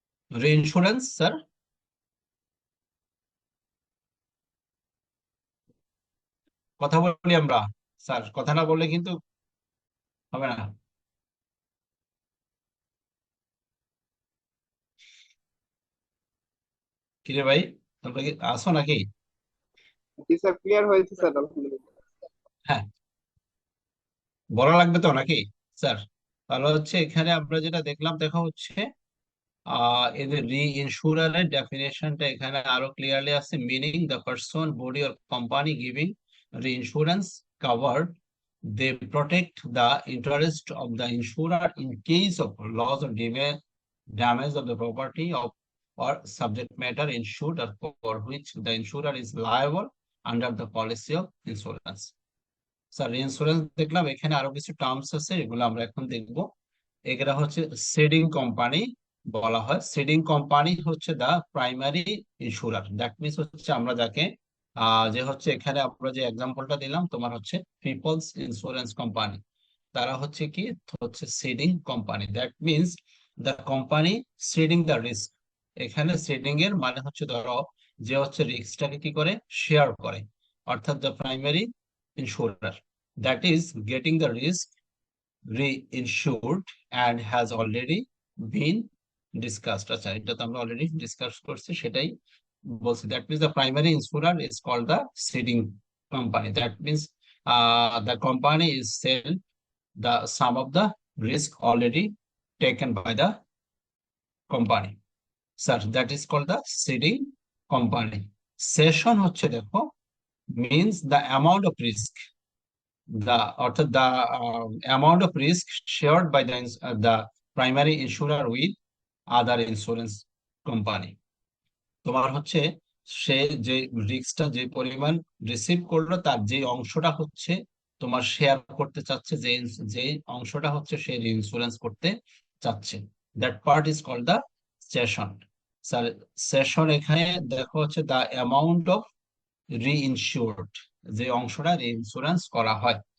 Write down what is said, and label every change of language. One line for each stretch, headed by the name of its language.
Bangla: Reinsurance sir, কথা বলি আমরা, স্যার কথা না বললে কিন্তু হবে না। কিরে ভাই, তোমরা কি আসো নাকি? জি স্যার, ক্লিয়ার হয়েছে স্যার, আলহামদুলিল্লাহ। হ্যাঁ, বলা লাগবে তো নাকি স্যার? তাহলে হচ্ছে এখানে আমরা যেটা দেখলাম, দেখা হচ্ছে এদের রি ইন্স্যুরারের ডেফিনেশনটা এখানে আরো ক্লিয়ারলি আছে,
English: Meaning the person body or company giving reinsurance covered, they protect the interest of the insurer in case of loss or damage of the property of or subject matter insured or for which the insurer is liable under the policy of insurance।
Bangla: Sir insurance দেখলাম, এখানে আরো কিছু terms আছে, এগুলো আমরা এখন দেখবো। এগুলা হচ্ছে সিডিং কোম্পানি বলা হয়, সিডিং কোম্পানি হচ্ছে দা প্রাইমারি ইন্স্যুরার, দ্যাট মিনস হচ্ছে আমরা যাকে যে হচ্ছে এখানে আমরা যে এক্সাম্পলটা দিলাম তোমার হচ্ছে পিপলস ইন্স্যুরেন্স কোম্পানি, তারা হচ্ছে কি হচ্ছে seeding company.
English: That means the company ceding the risk.
Bangla: এখানে সিডিং এর মানে হচ্ছে ধরো যে হচ্ছে রিস্কটাকে কি করে শেয়ার করে,
English: অর্থাৎ the primary insurer that is getting the risk reinsured and has already been discussed.
Bangla: আচ্ছা, এটা তো আমরা অলরেডি ডিসকাস করছি, সেটাই বলছি।
English: That means the primary insurer is called the ceding company. That means the company is sell the sum of the risk already taken by the company. Sir, that is called the seeding company. Cession হচ্ছে দেখো means the amount of risk, the অর্থাৎ the amount of risk shared by the primary insurer with other insurance company.
Bangla: তোমার হচ্ছে সে যে রিস্কটা যে পরিমাণ receive করলো তার যে অংশটা হচ্ছে তোমার শেয়ার করতে চাচ্ছে, যে যে অংশটা হচ্ছে সে ইন্স্যুরেন্স করতে চাচ্ছে,
English: That part is called the cession.
Bangla: Sir, session এখানে দেখো হচ্ছে
English: the amount of reinsured,
Bangla: যে অংশটা রিইন্সুরেন্স করা হয়।